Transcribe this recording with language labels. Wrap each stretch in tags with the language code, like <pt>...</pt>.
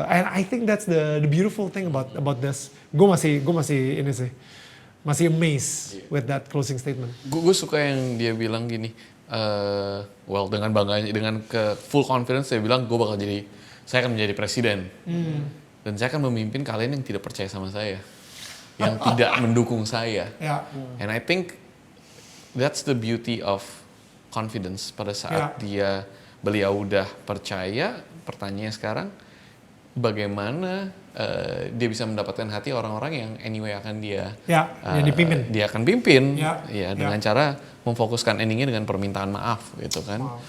<en>And I think that's the beautiful thing about this.</en> <id>Gue masih ini sih, masih</id> <en>amazed with that closing statement.</en> <id>Gue suka yang dia bilang gini, well dengan bangganya, dengan ke</id> <en>full confidence</en> <id>dia bilang saya akan menjadi presiden. Dan saya akan memimpin kalian yang tidak percaya sama saya, yang tidak mendukung saya. Ya.</id> <en>And I think that's the beauty of confidence.</en> <id>Pada saat beliau udah percaya, pertanyaannya sekarang bagaimana dia bisa mendapatkan hati orang-orang yang anyway akan dia yang dipimpin. Dia akan pimpin, Ya. dengan cara memfokuskan endingnya dengan permintaan maaf gitu kan.</id>